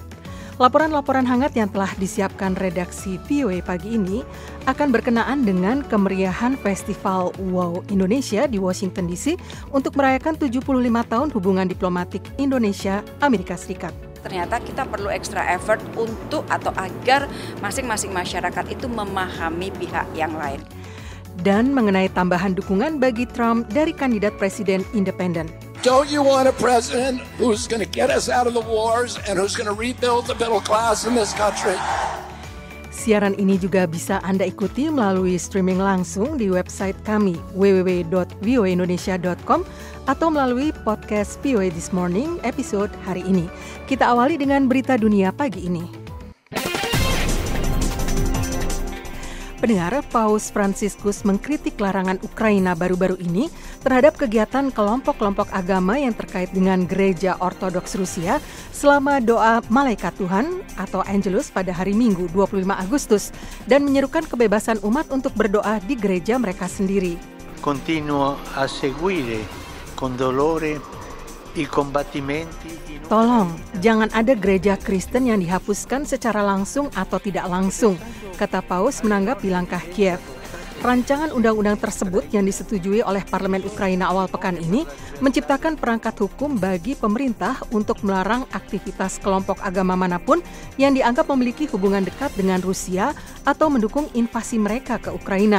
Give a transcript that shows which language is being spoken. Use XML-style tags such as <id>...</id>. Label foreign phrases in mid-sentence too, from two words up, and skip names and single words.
<id>Laporan-laporan hangat yang telah disiapkan redaksi VOA pagi ini akan berkenaan dengan kemeriahan Festival Wow Indonesia di Washington DC untuk merayakan 75 tahun hubungan diplomatik Indonesia-Amerika Serikat. Ternyata kita perlu</id> <en>extra effort</en> <id>untuk atau agar masing-masing masyarakat itu memahami pihak yang lain. Dan mengenai tambahan dukungan bagi Trump dari kandidat presiden independen.</id> <en>Don't you want a president who's going to get us out of the wars and who's going to rebuild the middle class in this country?</en> <id>Siaran ini juga bisa Anda ikuti melalui streaming langsung di website kami www.voaindonesia.com atau melalui podcast VOA This Morning episode hari ini. Kita awali dengan berita dunia pagi ini. Pendengar, Paus Fransiskus mengkritik larangan Ukraina baru-baru ini terhadap kegiatan kelompok-kelompok agama yang terkait dengan Gereja Ortodoks Rusia selama doa Malaikat Tuhan atau Angelus pada hari Minggu 25 Agustus dan menyerukan kebebasan umat untuk berdoa di gereja mereka sendiri.</id> <it>Continuo a seguire con dolore i combattimenti.</it> <id>Tolong, jangan ada gereja Kristen yang dihapuskan secara langsung atau tidak langsung, kata Paus menanggapi langkah Kiev. Rancangan undang-undang tersebut yang disetujui oleh Parlemen Ukraina awal pekan ini menciptakan perangkat hukum bagi pemerintah untuk melarang aktivitas kelompok agama manapun yang dianggap memiliki hubungan dekat dengan Rusia atau mendukung invasi mereka ke Ukraina.</id>